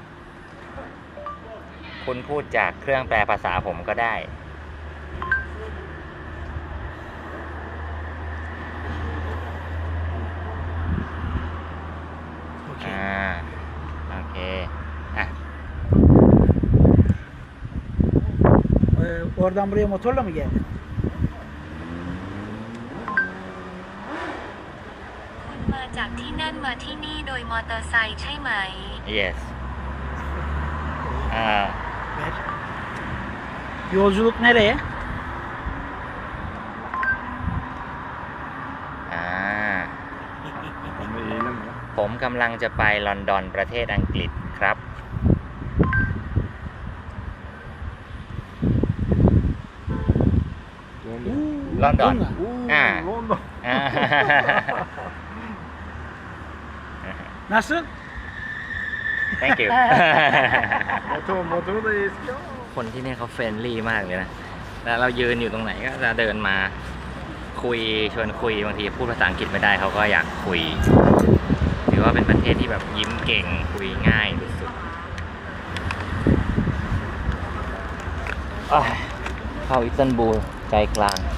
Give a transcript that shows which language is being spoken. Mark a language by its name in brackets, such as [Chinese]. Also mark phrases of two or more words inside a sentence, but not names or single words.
[Thai] คุณพูดจากเครื่องแปลภาษาผมก็ได้ โอเคอ่ะ [Turkish] Oradan buraya motorla mı geldin? [Thai] มาจากที่นั่นมาที่นี่โดยมอเตอร์ไซค์ใช่ไหม yes [Turkish] Ver. Yolculuk nereye? [Thai] ผมกำลังจะไปลอนดอนประเทศอังกฤษครับลอนดอน [Turkish] Nasıl? [English] thank you [Japanese] 元々ですよ [Thai] คนที่นี่เขาเฟรนลี่มากเลยนะ แล้วเรายืนอยู่ตรงไหนก็จะเดินมาคุยชวนคุยบางทีพูดภาษาอังกฤษไม่ได้เขาก็อยากคุยถือว่าเป็นประเทศที่แบบยิ้มเก่งคุยง่ายสุดๆเข้าอิสตันบูลใจกลาง